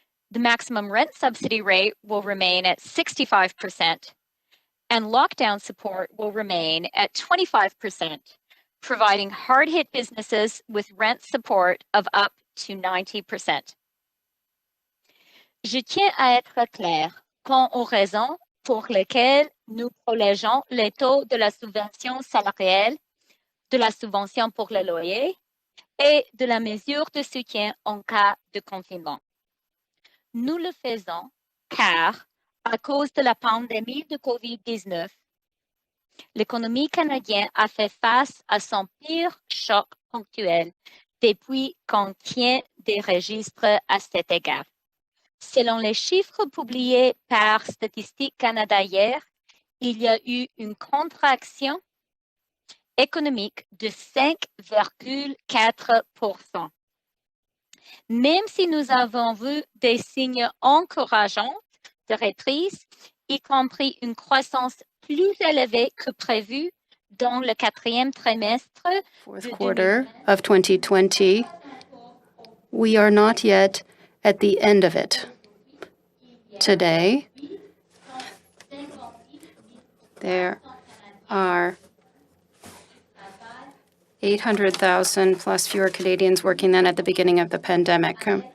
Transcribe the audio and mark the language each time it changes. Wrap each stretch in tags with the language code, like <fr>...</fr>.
<en>The maximum rent subsidy rate will remain at 65%, and lockdown support will remain at 25%, providing hard-hit businesses with rent support of up to 90%.</en> <fr>Je tiens à être clair quant aux raisons pour lesquelles nous prolongeons les taux de la subvention salariale, de la subvention pour le loyer et de la mesure de soutien en cas de confinement. Nous le faisons car, à cause de la pandémie de COVID-19, l'économie canadienne a fait face à son pire choc ponctuel depuis qu'on tient des registres à cet égard. Selon les chiffres publiés par Statistique Canada hier, il y a eu une contraction économique de 5,4%. Même si nous avons vu des signes encourageants de reprise, y compris une croissance plus élevée que prévu dans le quatrième trimestre</fr> <en>Fourth quarter of 2020, we are not yet at the end of it. Today, there are 800,000 plus fewer Canadians working than at the beginning of the pandemic.</en>